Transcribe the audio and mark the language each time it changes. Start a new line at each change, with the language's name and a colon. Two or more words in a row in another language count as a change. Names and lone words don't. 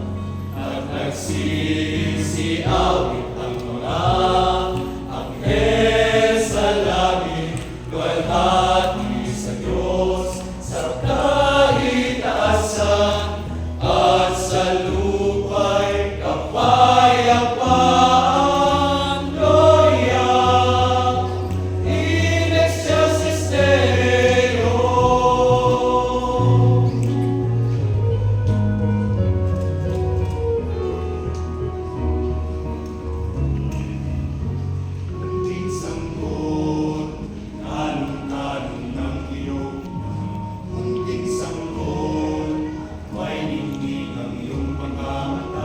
Filipino: At nagsisiawit ang mga anghel sa langit, luwalhati sa Diyos, sa kahitaasan, at sa lupa'y kapayapaan.
Latin: Gloria in excelsis Deo.
Filipino: Munting sanggol, tanong-tanong ng iyong munting sanggol, may ningning ang iyong mga mata.